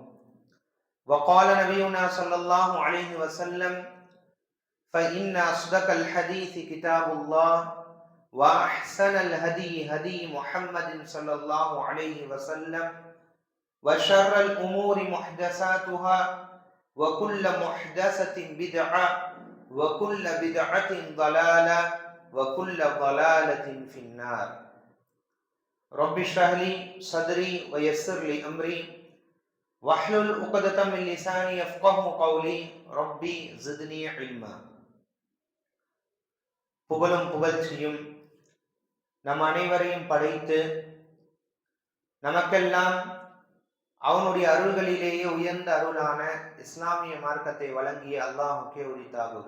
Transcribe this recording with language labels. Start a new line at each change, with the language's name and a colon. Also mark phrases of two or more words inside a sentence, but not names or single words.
Arabic: وقال نبينا صلى الله عليه وسلم: فإن أصدق الحديث كتاب الله وأحسن الهدي هدي محمد صلى الله عليه وسلم وشر الأمور محدثاتها وكل محدثة بدعة وكل بدعة ضلالة وكل ضلالة في النار. رب اشرح لي صدري ويسر لي أمري واحلل عقدة من لساني يفقهوا قولي رب زدني علما.
Tamil: புகழும் புகழ்ச்சியும் நம் அனைவரையும் படைத்து நமக்கெல்லாம் அவனுடைய அருள்களிலேயே உயர்ந்த அருளான இஸ்லாமிய மார்க்கத்தை வழங்கிய அல்லாஹுக்கே உரித்தாகுக.